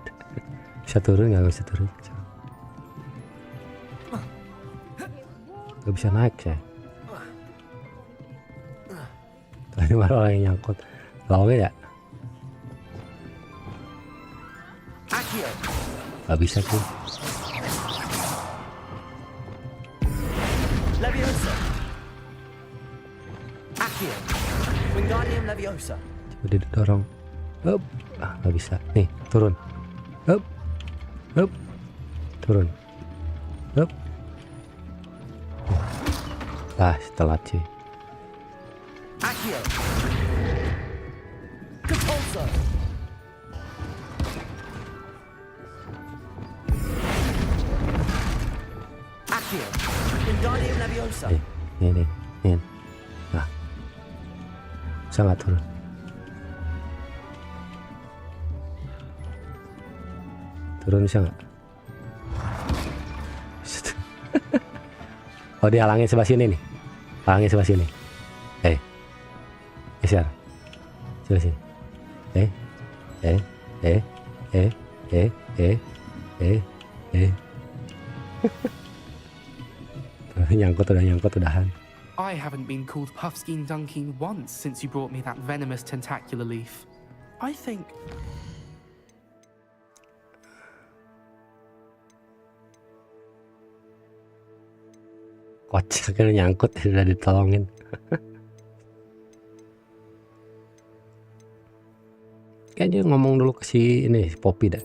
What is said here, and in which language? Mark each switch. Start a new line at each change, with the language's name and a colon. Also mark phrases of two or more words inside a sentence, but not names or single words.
Indonesian: Bisa turun nggak? Bisa turun. Gak bisa naik saya. Tadi baru orang yang nyangkut. Lalu ya? Gak bisa sih. Leviosa. Accio. Wingardium Leviosa. Coba didorong. Up. Gak bisa. Nih, turun. Up. Up. Turun. Up. Telat sih. Accio. Capulso. Accio. Wingardium Leviosa. Nih. Nah. Bisa nggak turun? Turun bisa nggak? Oh, dihalangin sebelah sini nih. Halangin sebelah sini. Geser. Sebelah sini. Nyangkut udahan.
English: I haven't been called Puffskein Dunking once since you brought me that venomous tentacular leaf. I think...
Indonesian: Kocak kan nyangkut, udah ditolongin. Kayaknya ngomong dulu ke si Poppy dah.